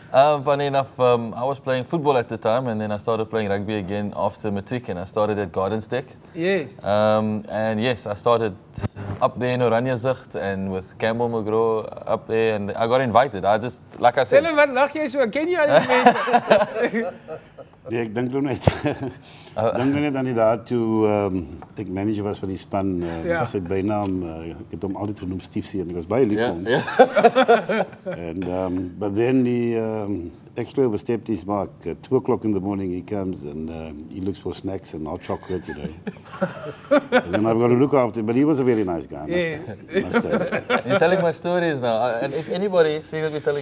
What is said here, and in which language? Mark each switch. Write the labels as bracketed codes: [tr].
[en] Funny enough, I was playing football at the time, and then I started playing rugby again after matric, and I started at Gardenstek. Yes. And yes, I started up there in Oranjezicht and with Campbell McGraw up there, and I got invited. I just, like I said... Tell him [af] wat lag jy so, ken jy al die mense? Nee, ek dink net aan die daad toe ek manager was van die span, was sy bynaam, ek het hom altyd genoem Stiefsie, en ek was baie lief vir hom. [en] And but then [af] die extra [en] overstepped his mark. At 2 o'clock in the morning he comes and he looks for snacks and hot chocolate, you know. And then I've got to look after him, but he was a very nice guy. Must have. You're telling my stories now, and if anybody sees me telling